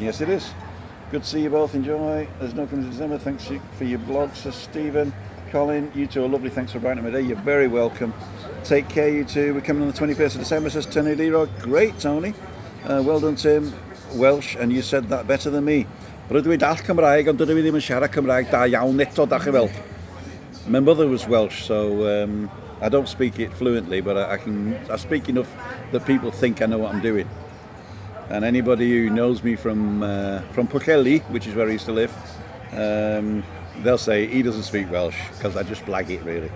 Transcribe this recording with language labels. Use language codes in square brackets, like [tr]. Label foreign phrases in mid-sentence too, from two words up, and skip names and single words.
[en] Yes, it is. Good to see you both. Enjoy. There's no Cummings in December. Thanks for your blog, Sir Stephen. Colin, you two are lovely. Thanks for brightening my day. You're very welcome. Take care, you two. We're coming on the 21st of December, says Tony Leroy. Great, Tony. Well done, Tim. Welsh, and you said that better than me. [cy] Rydw i dall Cymraeg, ond dydw i ddim yn siarad Cymraeg da iawn eto, da chi fel. [en] My mother was Welsh, so I don't speak it fluently, but I speak enough that people think I know what I'm doing. And anybody who knows me from Pwllheli, which is where I used to live, they'll say he doesn't speak Welsh because I just blag it, really.